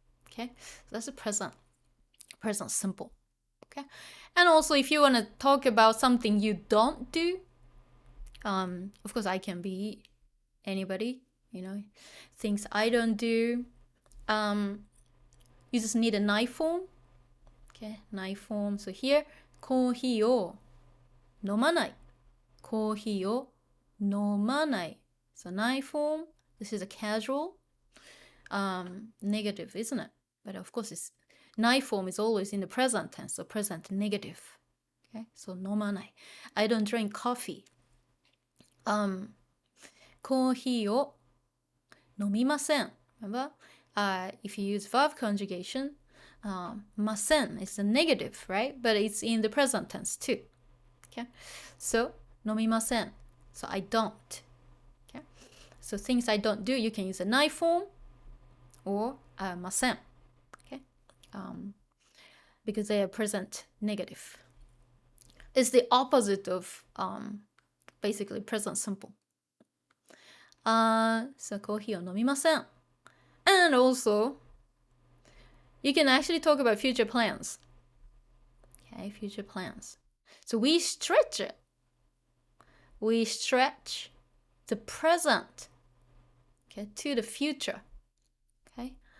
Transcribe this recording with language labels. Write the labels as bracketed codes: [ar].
[en] Okay, so that's a present simple. Okay, and also if you want to talk about something you don't do, of course I can be anybody, things I don't do. You just need a knife form. Okay, ないform. So here, [ja] コーヒーを飲まない。コーヒーを飲まない。 [en] So ないform. This is a casual negative, isn't it? But of course, it's ない form is always in the present tense, so present negative. Okay, so 飲まない。 I don't drink coffee. [ja] コーヒーを飲みません。 [en] Remember? If you use verb conjugation, ません is a negative, right? But it's in the present tense too. Okay? So, 飲みません.So, I don't. Okay? So, things I don't do, you can use a ない form or ません. Okay? Because they are present negative. It's the opposite of basically present simple. [ja] So コーヒーを飲みません. [en] And also, you can actually talk about future plans. Okay, future plans. So we stretch it. We stretch the present, okay, to the future. Okay.